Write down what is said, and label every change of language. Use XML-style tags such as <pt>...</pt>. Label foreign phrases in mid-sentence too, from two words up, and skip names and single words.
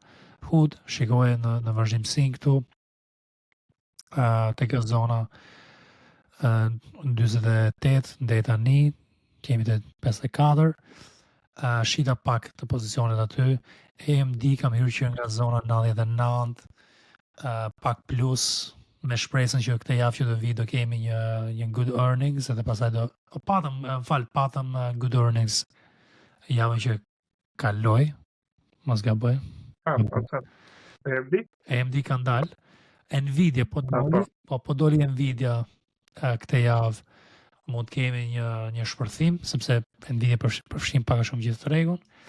<sq>HUD shikoje në vazhdimsinë këtu te kjo zona 48 deri tani kemi te 54. Shita pak të pozicionet aty. AMD kam hyrë që nga zona 99, pak plus, me shpresën që këtë javë që do vi do kemi një</sq> <en>good earnings</en> <sq>edhe pastaj patëm</sq> <en>good earnings</en> <sq>javën që kaloi, mos gaboj. AMD ka ndalë. Nvidia po doli Nvidia këtë javë, mund të kemi një shpërthim, sepse Nvidia përfshin pak a shumë gjithë tregun.</sq>